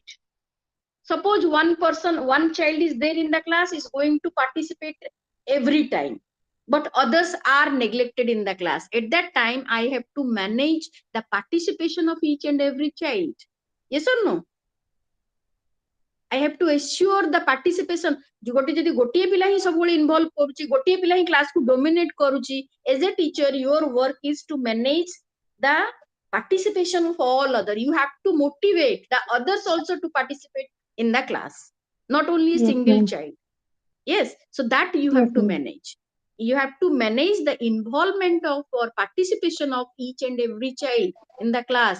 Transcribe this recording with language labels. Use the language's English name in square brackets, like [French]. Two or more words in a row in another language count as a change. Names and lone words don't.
[English] Suppose one child is there in the class, is going to participate every time, but others are neglected in the class. At that time, I have to manage the participation of each and every child. Yes or no? I have to assure the participation. [Odia] ଗୋଟେ ଯଦି ଗୋଟିଏ ପିଲା ହିଁ ସବୁବେଳେ involve କରୁଛି, ଗୋଟିଏ ପିଲା ହିଁ class କୁ dominate କରୁଛି, [English] as a teacher, your work is to manage the participation of all other. You have to motivate the others also to participate in the class, not only a Yes, single ma'am. child. Yes, so that you Yes, have to ma'am. manage. You have to manage the involvement of or participation of each and every child in the class.